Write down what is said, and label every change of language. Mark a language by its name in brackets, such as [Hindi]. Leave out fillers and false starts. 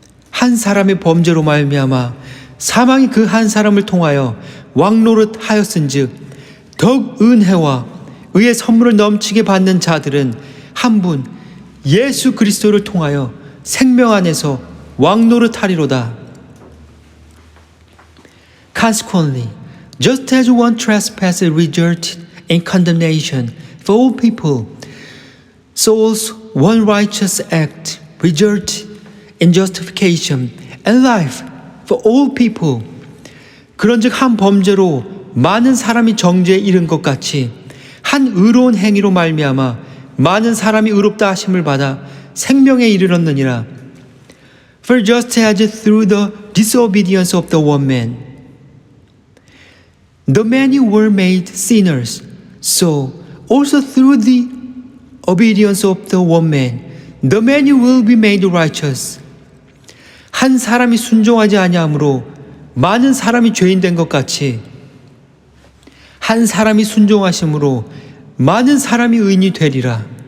[Korean] 한 사람의 범죄로 말미암아 사망이 그 한 사람을 통하여 왕노릇 하였은즉 더욱 은혜와 의의 선물을 넘치게 받는 자들은 한 분 예수 그리스도를 통하여 생명 안에서 왕노릇 하리로다. [English] Consequently, just as one trespass resulted in condemnation for all people, so also one righteous act resulted in justification and life for all people. [Korean] 그런즉 한 범죄로 많은 사람이 정죄에 이른 것 같이 한 의로운 행위로 말미암아 많은 사람이 의롭다 하심을 받아 생명에 이르렀느니라. [English] For just as through the disobedience of the one man the many were made sinners, so also through the obedience of the one man the many will be made righteous. [Korean] 한 사람이 순종하지 아니함으로 많은 사람이 죄인 된 것 같이 한 사람이 순종하심으로 많은 사람이 의인이 되리라.